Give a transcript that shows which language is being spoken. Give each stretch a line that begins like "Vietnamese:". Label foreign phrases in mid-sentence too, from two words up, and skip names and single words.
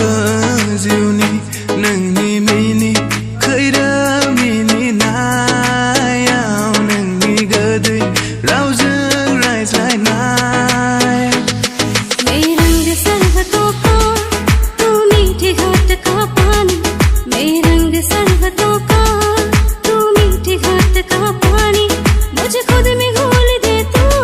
Bodo: जिउनि नोंनि मिनि खैरोम मिनिनायाव नोंनि गोदै रावजों रायज्लायनाय
Hindi: मेरे रंग सर्वतों का तू मीठे घाट का पानी मेरे रंग सर्वतों का तू मीठे घाट का पानी मुझे खुद में घोल दे तू